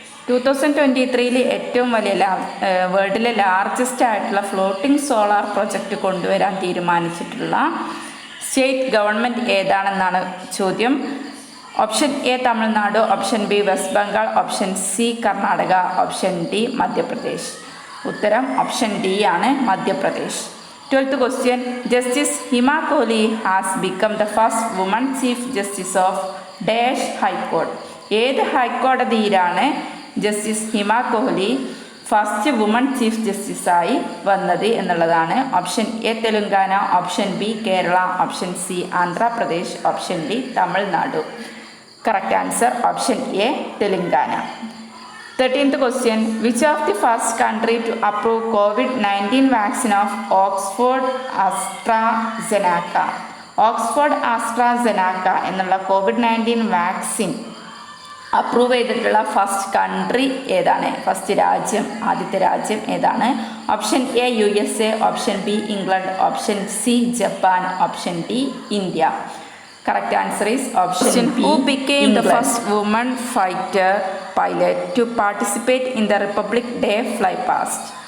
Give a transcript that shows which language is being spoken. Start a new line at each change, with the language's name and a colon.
Malayalam: 2023 ഏറ്റവും വലിയ വേൾഡിലെ ലാർജസ്റ്റ് ആയിട്ടുള്ള ഫ്ലോട്ടിംഗ് സോളാർ പ്രൊജക്റ്റ് കൊണ്ടുവരാൻ തീരുമാനിച്ചിട്ടുള്ള സ്റ്റേറ്റ് ഗവൺമെൻറ് ഏതാണെന്നാണ് ചോദ്യം.
English: Option A Tamil Nadu, option B West Bengal, option C Karnataka, option D Madhya Pradesh.
Malayalam: ഉത്തരം ഓപ്ഷൻ ഡി ആണ്, Madhya Pradesh.
English: 12th question, Justice Hima Kohli has become the first woman chief justice of Dash High Court.
Malayalam: ഏത് ഹൈക്കോടതിയിലാണ് justice ഹിമ Kohli first woman chief ജസ്റ്റിസായി വന്നത് എന്നുള്ളതാണ്.
English: Option A Telangana, option B Kerala, option C Andhra Pradesh, option D Tamil Nadu. Correct answer option A Telangana. 13th question, which of the first country to approve COVID-19 vaccine of Oxford AstraZeneca?
Malayalam: Oxford ആസ്ട്രാസെനാക്ക എന്നുള്ള COVID-19 vaccine approve ചെയ്തിട്ടുള്ള first country ഏതാണ്? First രാജ്യം, ആദ്യത്തെ രാജ്യം ഏതാണ്?
English: Option A USA, option B England, option C Japan, option D India. Correct answer is option B. Who became the first woman fighter pilot to participate in the Republic Day flypast?